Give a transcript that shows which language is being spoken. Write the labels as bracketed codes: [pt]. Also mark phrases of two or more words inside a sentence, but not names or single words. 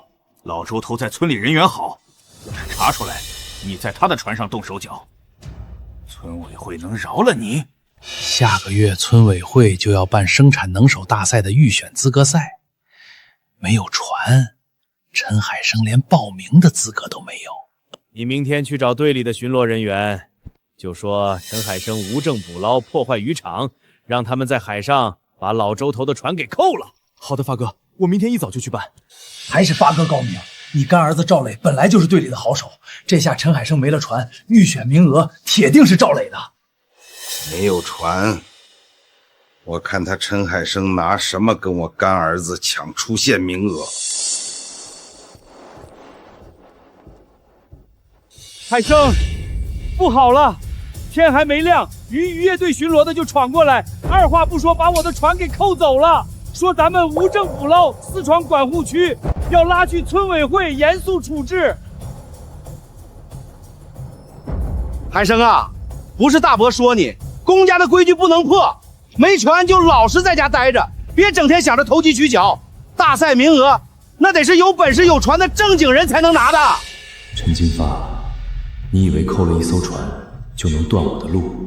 [zh] 老周頭在村裡人緣好，要是查出來你在他的船上動手腳，村委會能饒了你？下個月村委會就要辦生產能手大賽的預選資格賽，沒有船，陳海生連報名的資格都沒有。你明天去找隊裡的巡邏人員，就說陳海生無證捕撈，破壞漁場，讓他們在海上把老周头的船给扣了。好的，发哥，我明天一早就去办。还是发哥高明，你干儿子赵磊本来就是队里的好手，这下陈海生没了船，预选名額铁定是趙磊的。没有船，我看他陈海生拿什么跟我干兒子搶出線名額？海生，不好了！天還沒亮，漁業隊巡邏的就闖過來，二話不說把我的船給扣走了，說咱們無證捕撈，私闖管護區，要拉去村委會嚴肅處置。海生啊，不是大伯說你，公家的規矩不能破，沒船就老實在家待着，別整天想着投機取巧。大賽名額那得是有本事有船的正經人才能拿的。陳金發，你以為扣了一艘船就能斷我的路？